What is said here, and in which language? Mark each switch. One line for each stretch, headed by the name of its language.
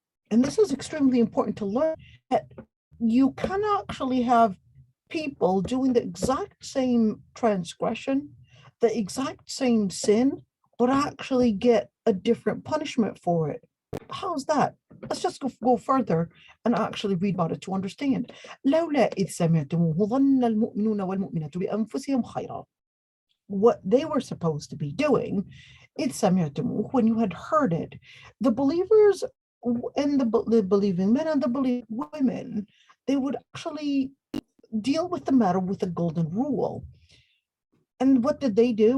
English: And this is extremely important to learn, that you can actually have people doing the exact same transgression, the exact same sin, but actually get a different punishment for it. How's that? Let's just go further and actually read about it to understand.
Arabic: لولا إذ سمعتموه ظن المؤمنون والمؤمنات بأنفسهم خيرا.
English: What they were supposed to be doing,
Arabic: إذ سمعتموه,
English: when you had heard it, the believers and the believing men and the believing women, they would actually deal with the matter with a golden rule. And what did they do?